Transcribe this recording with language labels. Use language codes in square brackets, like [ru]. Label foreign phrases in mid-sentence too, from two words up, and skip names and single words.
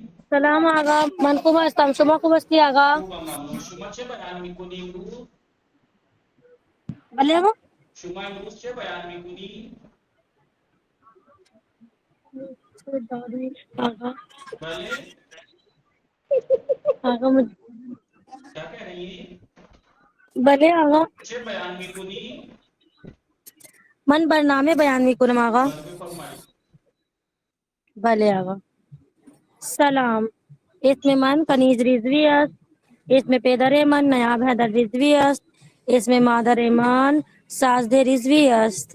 [fa] سلام آقا، من خوب هستم. شما خوب هستی آقا؟ خوبم ممنون. شما چه بیان میکنی امروز؟ بله آقا. شما امروز چه بیان میکنی؟ آقا بله؟ [ur] آقا مجھے کیا کہہ رہی ہیں؟ [fa] بله آقا، چه بیان میکنی؟ من برنامه بیان میکنم آقا. بله بفرمایید. بله آقا. سلام، اسم من کنیز رضوی است. اسم پدر من نیاب حیدر رضوی است. اسم مادر من سازده رضوی است.